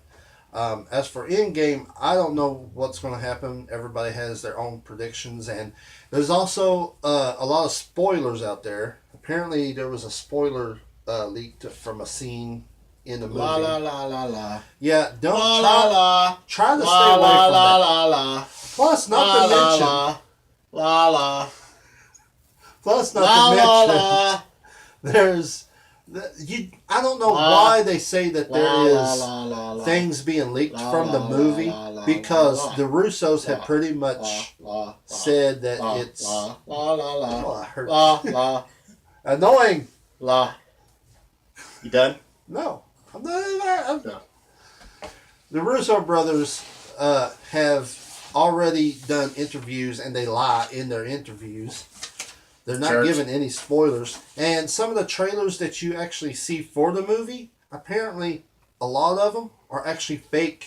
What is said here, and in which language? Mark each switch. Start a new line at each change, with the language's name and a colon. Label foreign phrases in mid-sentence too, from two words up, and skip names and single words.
English: As for Endgame, I don't know what's going to happen. Everybody has their own predictions, and there's also a lot of spoilers out there. Apparently, there was a spoiler leaked from a scene in the movie. La la la la la. Yeah, don't La try, la la. try to La stay away la from la that. la la. Plus, not La to la mention. la. La la. Plus, not La to la mention. la. There's. I don't know why they say that there is La la la. things being leaked La from the la movie, la la because la the Russos la have pretty much La said that la it's la la la la. Oh, I heard- La la annoying. la. You done? No, I'm not. No. The Russo brothers have already done interviews, and they lie in their interviews. They're not giving any spoilers. And some of the trailers that you actually see for the movie, apparently a lot of them are actually fake.